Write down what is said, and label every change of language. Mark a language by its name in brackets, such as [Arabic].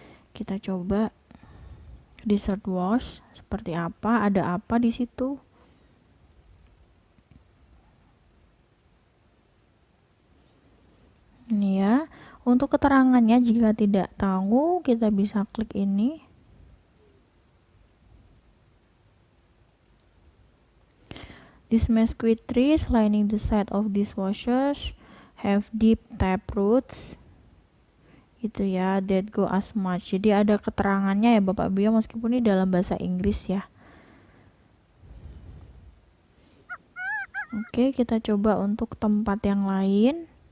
[Indonesian] Kita coba di search watch seperti apa, ada apa di situ. Ini ya, untuk keterangannya jika tidak tahu kita bisa klik ini. [English] These mesquite trees lining the side of these washes have deep tap roots. [Indonesian] Itu ya, [English] that go as much. [Indonesian] Jadi ada keterangannya ya Bapak Ibu, meskipun ini dalam bahasa Inggris ya. Oke, kita coba untuk tempat yang lain.